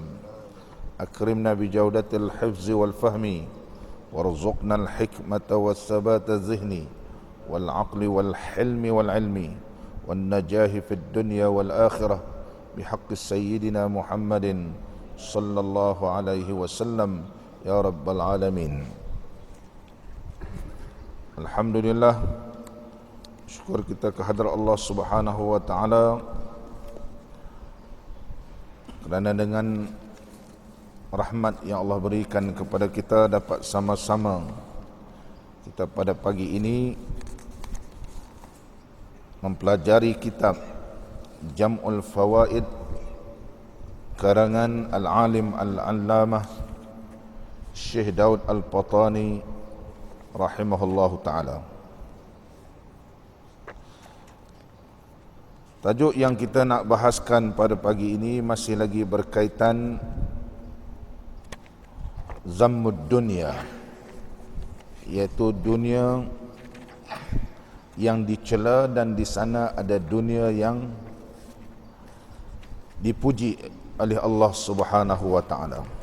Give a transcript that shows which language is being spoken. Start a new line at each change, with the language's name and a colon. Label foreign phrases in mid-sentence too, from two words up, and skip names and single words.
Arabic: أكرمنا بجودة الحفظ والفهم وارزقنا الحكمة والثبات الذهني والعقل والحلم والعلم والنجاح في الدنيا والآخرة بحق سيدنا محمد صلى الله عليه وسلم يا رب العالمين.
Malay: Alhamdulillah, syukur kita kehadrat Allah
Arabic: سبحانه وتعالى
Malay: kerana dengan rahmat yang Allah berikan kepada kita dapat sama-sama kita pada pagi ini mempelajari kitab Jam'ul Fawaid karangan Al-Alim Al-Allamah Syekh Daud Al-Patani
Arabic: رحمه الله تعالى.
Malay: Tajuk yang kita nak bahaskan pada pagi ini masih lagi berkaitan
Arabic: ذم الدنيا,
Malay: iaitu dunia yang dicela dan di sana ada dunia yang dipuji oleh Allah
Arabic: سبحانه وتعالى.